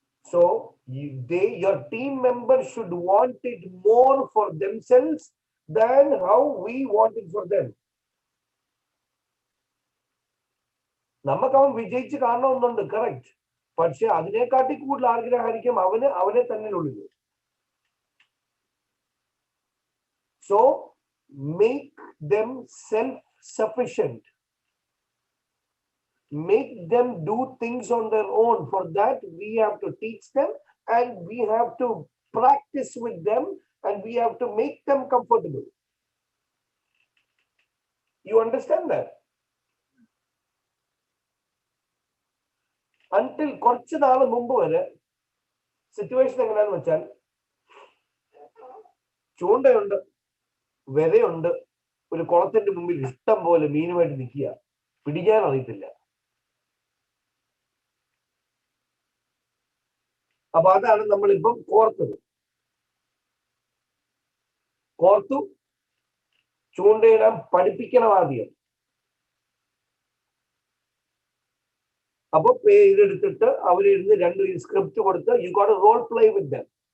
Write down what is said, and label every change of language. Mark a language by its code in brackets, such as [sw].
[en] So your team members should want it more for themselves than how we want it for them. [ml] നമുക്ക് അവൻ വിജയിച്ച് കാണണമെന്നുണ്ട്, correct. പക്ഷെ അതിനെക്കാട്ടി കൂടുതൽ ആഗ്രഹമായിരിക്കും അവനെ തന്നെ ഉള്ളത്. [en] So make them self-sufficient. Make them do things on their own. For that, we have to teach them, and we have to practice with them, and we have to make them comfortable. You understand that? Until [ml] കുറച്ച് നാൾ മുമ്പ് വരെ situation എങ്ങനെയാന്ന് വെച്ചാൽ, ചൂണ്ടയുണ്ട്, വിലയുണ്ട്, ഒരു കുളത്തിന്റെ മുമ്പിൽ ഇഷ്ടം പോലെ മീനുമായിട്ട് നിൽക്കുക, പിടിക്കാൻ അറിയത്തില്ല. അപ്പൊ അതാണ് നമ്മളിപ്പം കോർത്തു ചൂണ്ടയിടാൻ പഠിപ്പിക്കണം ആദ്യം. അപ്പൊ ഇതെടുത്തിട്ട് അവരിരുന്ന് 2 സ്ക്രിപ്റ്റ് കൊടുത്ത് [en] you got to role play with them.